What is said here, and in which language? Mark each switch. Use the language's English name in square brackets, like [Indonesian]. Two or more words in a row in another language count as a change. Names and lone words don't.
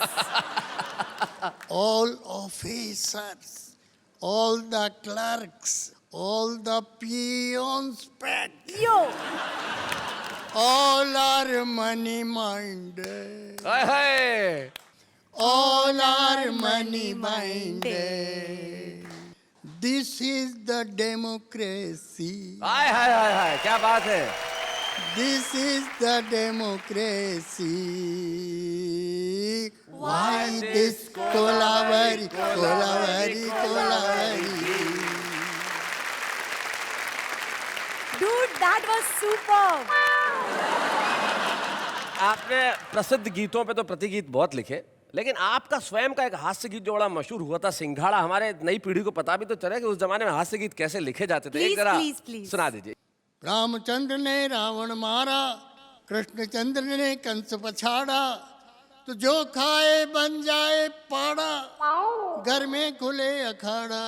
[English] all officers, all the clerks, all the peons, Yo. all are money minded. [Hindi] हाय हाय [English] All are money minded. This is the democracy. [Hindi] हाय हाय हाय हाय क्या बात है. [English] This is the democracy. Why this Kolavari, Kolavari, Kolavari? Dude, that was superb. [Hindi] आपने प्रसिद्ध गीतों पे तो प्रतिगीत बहुत लिखे, लेकिन आपका स्वयं का एक हास्य गीत जो बड़ा मशहूर हुआ था, सिंघाड़ा, हमारे नई पीढ़ी को पता भी तो चले कि उस जमाने में हास्य गीत कैसे लिखे जाते थे. एक जरा सुना दीजिए. रामचंद्र ने रावण मारा, कृष्णचंद्र ने कंस पछाड़ा, तो जो खाए बन जाए पाड़ा, घर में खुले अखाड़ा.